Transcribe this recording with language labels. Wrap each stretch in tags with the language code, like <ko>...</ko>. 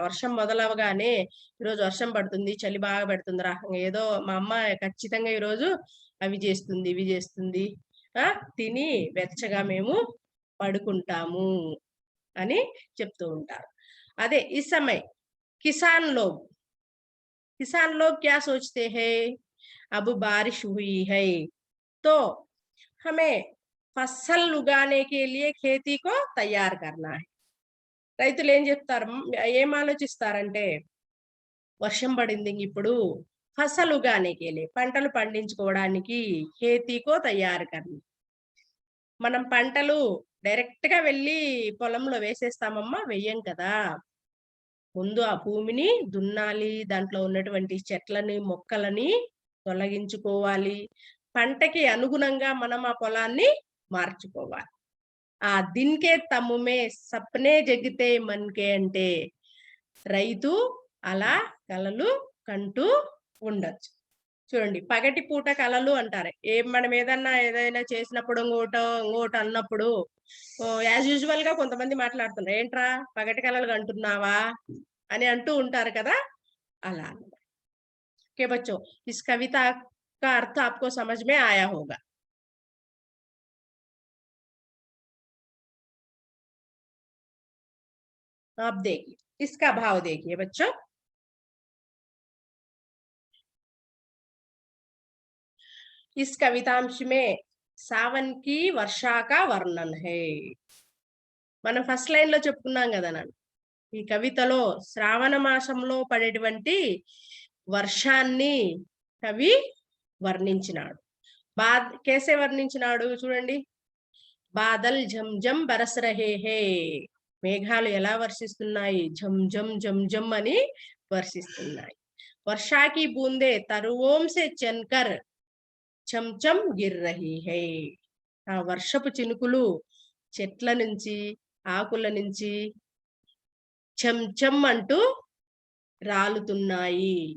<te>వర్షం మొదలవగానే ఈరోజు వర్షం పడుతుంది, చలి బాగా పెడుతుందిరా, ఏదో మా అమ్మ ఖచ్చితంగా ఈరోజు అవి చేస్తుంది, ఇవి చేస్తుంది, తిని వెచ్చగా మేము పడుకుంటాము అని చెప్తూ ఉంటారు. అదే ఈ</te> <hi>సమయ కిసాన్ లోग क्या सोचते हैं? अब बारिश हुई है तो हमें फसल उगाने के लिए खेती को तैयार करना है.</hi> <te>రైతులు ఏం చెప్తారు? ఏం ఆలోచిస్తారంటే, వర్షం పడింది ఇప్పుడు</te> <hi>ఫసల్ ఉగానే కే లియే,</hi> <te>పంటలు పండించుకోవడానికి,</te> <hi>ఖేతీకో తయారు కర్ని.</hi> <te>మనం పంటలు డైరెక్ట్ గా వెళ్ళి పొలంలో వేసేస్తామమ్మా, వెయ్యం కదా. ముందు ఆ భూమిని దున్నాలి, దాంట్లో ఉన్నటువంటి చెట్లని మొక్కలని తొలగించుకోవాలి, పంటకి అనుగుణంగా మనం ఆ పొలాన్ని మార్చుకోవాలి.</te> <hi>ఆ దిన్కే తమ్మే సప్నే జగితే మన్కే</hi> <te>అంటే రైతు అలా కలలు కంటూ ఉండొచ్చు. చూడండి, పగటి పూట కలలు అంటారు. మనం ఏదైనా చేసినప్పుడు ఇంకోటి అన్నప్పుడు యాజ్ యూజువల్ గా కొంతమంది మాట్లాడుతున్నారు, ఏంట్రా పగటి కలలు కంటున్నావా అని అంటూ ఉంటారు కదా, అలా.</te> <hi>ఓకే బచ్చో, ఇస్ కవిత का अर्थ आपको समझ में आया होगा। आप देखिए, इसका भाव देखिए बच्चों। इस कवितांश में सावन की वर्षा का वर्णन है।</hi> <te>మనం ఫస్ట్ లైన్ లో చెప్పుకున్నాం కదా నాన్న, ఈ కవితలో శ్రావణ మాసంలో పడేటువంటి వర్షాన్ని కవి వర్ణించినాడు.</te> <hi>కేసే</hi> <te>వర్ణించినాడు చూడండి.</te> <hi>బాదల్ झम झम बरस रहे हैं,</hi> <te>మేఘాలు ఎలా వర్షిస్తున్నాయి, झम झम झम झम అని వర్షిస్తున్నాయి.</te> <hi>वर्षा की बूंदे तरुओं से चनकर చంచం గిర్ రహీ హై,</hi> <te>ఆ వర్షపు చినుకులు చెట్ల నుంచి ఆకుల నుంచి చంచం అంటూ రాలుతున్నాయి.</te>